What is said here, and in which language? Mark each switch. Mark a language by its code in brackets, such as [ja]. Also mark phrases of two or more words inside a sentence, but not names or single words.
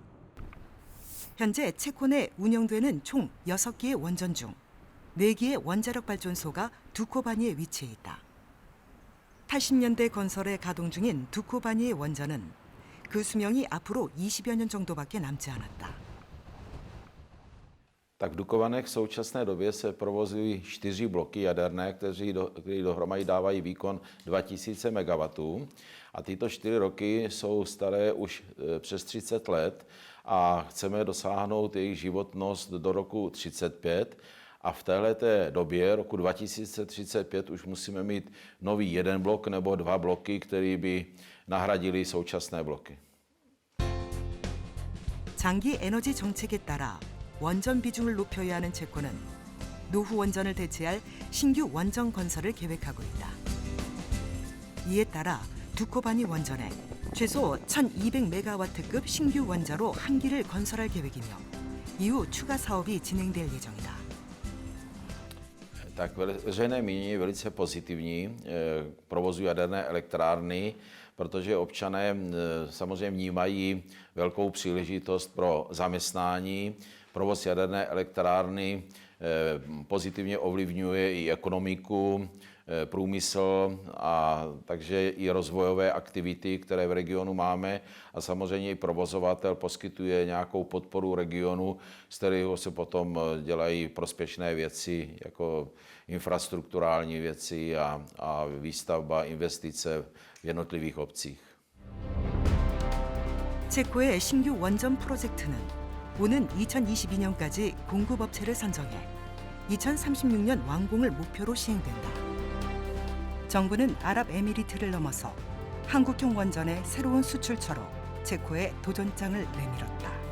[ko] 현재 체코 내 운영되는 총 6개의 원전 중 4개의 원자력 발전소가 두코바니에 위치해 있다. 80년대 건설에 가동 중인 두코바니의 원전은 그 수명이 앞으로 20여 년 정도밖에 남지 않았다. [cs] Tak v Dukovanech v současné době se provozují 4 bloky jaderné, které dohromady dávají výkon 2000 MW. A tyto 4 roky jsou staré už přes 30 let a chceme dosáhnout jejich životnost do roku 35. A v téhleté době, roku 2035, už musíme mít nový jeden blok nebo 2 bloky, které by nahradily současné bloky. [ko] 장기 에너지 정책에 따라 원전 비중을 높여야 하는 체코는 노후 원전을 대체할 신규 원전 건설을 계획하고 있다. 이에 따라 두코바니 원전에 최소 1200메가와트급 신규 원자로 한 기를 건설할 계획이며 이후 추가 사업이 진행될 예정이다. [cs] Tak veřejné mínění je velice pozitivní k provozu jaderné elektrárny, protože občané samozřejmě vnímají velkou příležitost pro zaměstnání. Provoz jaderné elektrárny pozitivně ovlivňuje i ekonomiku, průmysl a takže i rozvojové aktivity, které v regionu máme. A samozřejmě i provozovatel poskytuje nějakou podporu regionu, z kterého se potom dělají prospěšné věci, jako infrastrukturální věci a výstavba, investice v jednotlivých obcích. [ko] 체코의 신규 원전 프로젝트는 오는 2022년까지 공급업체를 선정해 2036년 완공을 목표로 시행된다. 정부는 아랍에미리트를 넘어서 한국형 원전의 새로운 수출처로 체코에 도전장을 내밀었다.